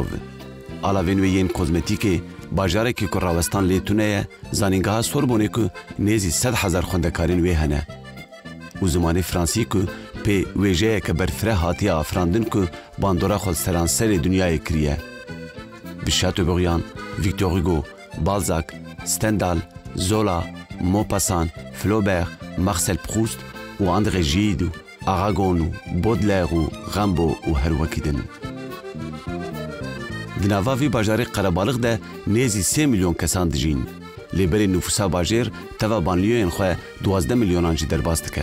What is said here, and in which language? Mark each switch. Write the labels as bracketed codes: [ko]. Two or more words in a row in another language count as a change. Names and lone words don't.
[ku] Alavên wê yên kozmetîkê, bajarekî ku rawestan lê tune ye, zanîngeha Sorbonê ku nêzî 100,000 xwendekarên wê hene. û zimanê Fransî ku pê wêjeyeke berfireh hatiye afirandin ku bandora xwe seranserê dunyayê kiriye. Bi Chateaubriand, Victor Hugo, Balzac, Stendhal, Zola, Maupassant, Flaubert, Marcel Proust û André Gide û Aragon û Baudelaire û Rimbaud û her wekî din. Di nava vê bajarê Qerebalık de nêzî 3 milyon kesan dijîn. Lêberê nüfusa bajêr teva banliyyoyên xwe 12 milyonan jî derbas dike.